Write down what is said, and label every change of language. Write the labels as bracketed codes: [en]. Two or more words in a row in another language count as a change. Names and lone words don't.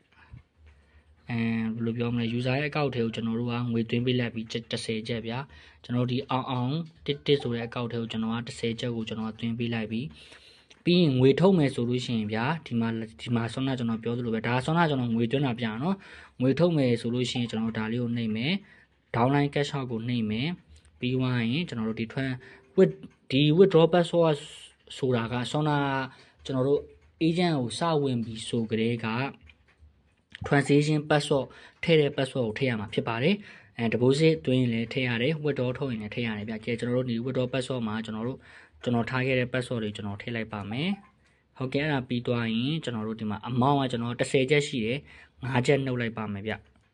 [my] လိုပြောမလဲ user ရဲ့အကောင့်ထဲကိုကျွန်တော်တို့ကငွေသွင်းပေးလိုက်ပြီး10ကျပ်ဗျာကျွန်တော်တို့ဒီအောင်တစ်ဆိုတဲ့အကောင့်ထဲကိုကျွန်တော်က10ကျပ်ကိုကျွန်တော်ကသွင်းပေးလိုက်ပြီးရင်ငွေထုတ်မယ် ဆိုလို့ရှိရင်ဗျာဒီမှာဆောနာကျွန်တော်ပြောသလိုပဲဒါဆောနာကျွန်တော်ငွေသွင်းတာပြန်နော်ငွေထုတ်မယ်ဆိုလို့ရှိရင်ကျွန်တော်ဒါလေးကိုနှိပ် မယ် [en] downline cash out [my] ကိုနှိပ်မယ်ပြီးွားရင်ကျွန်တော်တို့ဒီ [en] withdraw password [my] ဆိုတာကဆောနာကျွန်တော်တို့ agent ကိုစဝင်ပြီးဆိုကြတဲ့က [en] transaction password [my] ထည့်တဲ့ password ကိုထည့်ရမှာဖြစ်ပါတယ်deposit သွင်းရင်လည်းထည့်ရတယ် withdraw ထုတ်ရင်လည်းထည့်ရတယ်ဗျကျွန်တော်တို့ဒီ [en] withdraw password [my] မှာကျွန်တော်ထားခဲ့တဲ့ password တွေကျွန်တော်ထည့်လိုက်ပါမယ်ဟုတ်ကဲ့အဲ့ဒါပြီးသွားရင်ကျွန်တော်တို့ဒီမှာ amount ကကျွန်တော်10ကျပ်ရှိတယ်5ကျပ်နှုတ်လိုက်ပါမယ်ဗျ